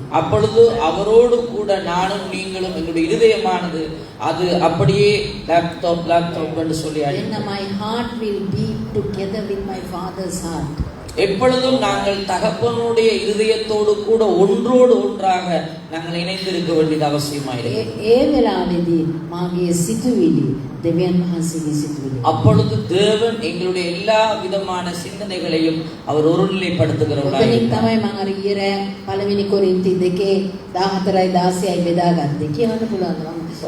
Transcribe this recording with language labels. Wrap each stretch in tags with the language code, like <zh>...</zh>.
<ta>அப்பொழுது அவரோடு கூட நானும் நீங்களும் எங்களுடைய இருதயமானது அது அப்படியே லேப்டாப் என்று சொல்லி</ta> <en>Then my heart will beat together with my father's heart.</en> <ta>எப்பொழுதும் நாங்கள் தகப்பனுடைய இருதயத்தோடு கூட ஒன்றோடு ஒன்றாக நாங்கள் இணைந்திருக்க வேண்டியது அவசியமாயிருக்கிறது.</ta> <si>ඒ වෙලාවේදී මාගේ සිතුවිලි දෙවියන් වහන්සේගේ සිතුවිලි.</si> <ta>அப்பொழுது தேவன் எங்களுடைய எல்லா விதமான சிந்தனைகளையும் அவர் ஒருநிலைப்படுத்துகிறவராய்</ta> <si>ඔතනින්</si> <ta>இருக்கிறார்.</ta> <si>තමයි මම අර ඊර පළවෙනි කොරින්ති 2:14යි 16යි බෙදාගත්තේ කියන්න පුළුවන්ද මම?</si>